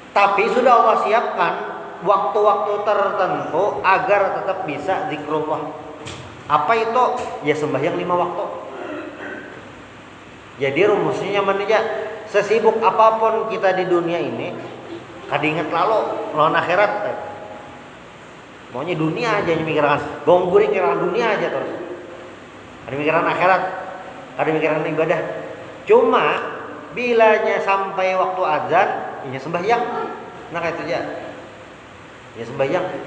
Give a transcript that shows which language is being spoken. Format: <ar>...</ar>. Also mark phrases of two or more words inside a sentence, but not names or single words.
<id>Tapi sudah Allah siapkan waktu-waktu tertentu agar tetap bisa zikrullah. Apa itu? Ya sembahyang 5 waktu.</id> <bjn>Jadi rumusnya nyaman aja.</bjn> <id>Sesibuk apapun kita di dunia ini,</id> <bjn>kadinget lalu lawan akhirat. Maunya dunia aja yang mikirkan. Gongguring mikirkan dunia aja terus.</bjn> <id>Ada mikirkan akhirat, ada mikirkan ibadah.</id> <bjn>Cuma bilanya sampai waktu azan, ya sembahyang. Nah kayak itu aja. Ya sembahyang.</bjn>